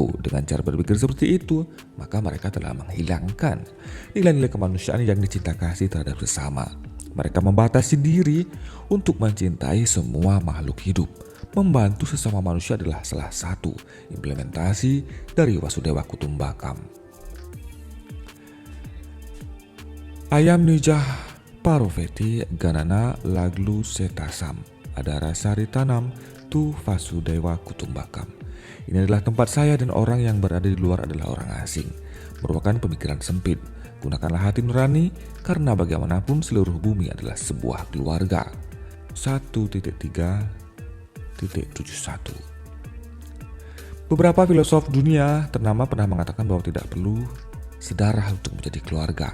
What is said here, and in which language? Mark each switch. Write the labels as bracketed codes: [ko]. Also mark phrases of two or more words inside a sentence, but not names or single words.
[id] Dengan cara berpikir seperti itu, maka mereka telah menghilangkan nilai-nilai kemanusiaan yang dicinta kasih terhadap sesama. Mereka membatasi diri untuk mencintai semua makhluk hidup. Membantu sesama manusia adalah salah satu implementasi dari Vasudhaiva Kutumbakam. [sa] Ayam nijah paruveti ganana laglu setasam adara sari tanam tu Vasudhaiva Kutumbakam. [id] Ini adalah tempat saya dan orang yang berada di luar adalah orang asing. Merupakan pemikiran sempit. Gunakanlah hati nurani karena bagaimanapun seluruh bumi adalah sebuah keluarga. 1.3.71. Beberapa filosof dunia ternama pernah mengatakan bahwa tidak perlu sedarah untuk menjadi keluarga.